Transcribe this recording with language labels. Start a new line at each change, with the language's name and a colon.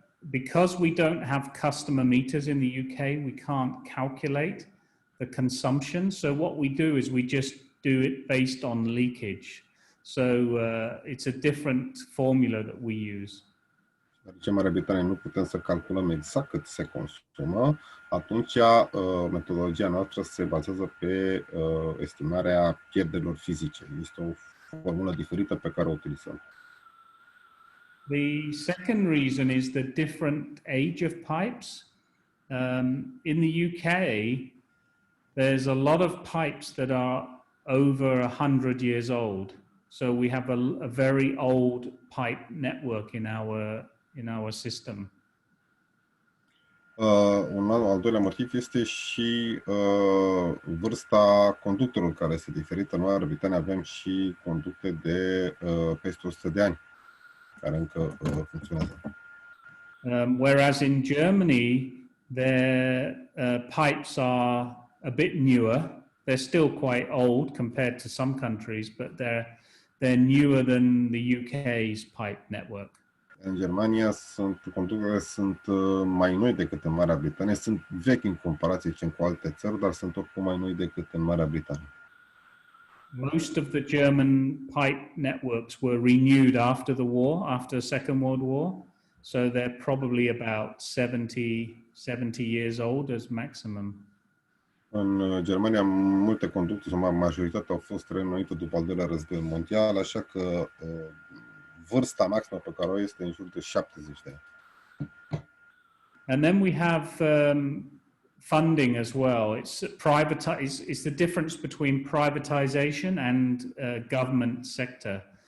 English: Because we don't have customer meters in the UK, we can't calculate the consumption. So what we do is we just do it based on leakage. So it's a different formula that we use.
Romanian: Deoarece în Marea Britanie nu putem să calculăm exact cât se consumă, atunci metodologia noastră se bazează pe estimarea pierderilor fizice. Este o formulă diferită pe care o utilizăm.
English: The second reason is the different age of pipes. In the UK, there's a lot of pipes that are over 100 years old. So we have a very old pipe network in our system.
Romanian: Un al doilea motiv este și vârsta conductelor care este diferită. În Marea Britanie avem și conducte de peste 100 de ani care încă funcționează.
English: Whereas in Germany, their pipes are a bit newer. They're still quite old compared to some countries, but they're newer than the UK's pipe network.
Romanian: În Germania conductele sunt mai noi decât în Marea Britanie, sunt vechi în comparație cu alte țări, dar sunt oricum mai noi decât în Marea Britanie.
English: Most of the German pipe networks were renewed after the war, after the Second World War. So they're probably about 70 years old as maximum.
Romanian: În Germania, multe conducte, sau majoritatea, au fost reînnoite după al doilea război mondial, așa că vârsta maximă pe care o este în jur de 70 de ani.
English: And then we have funding as well. It's the difference between privatization and government sector.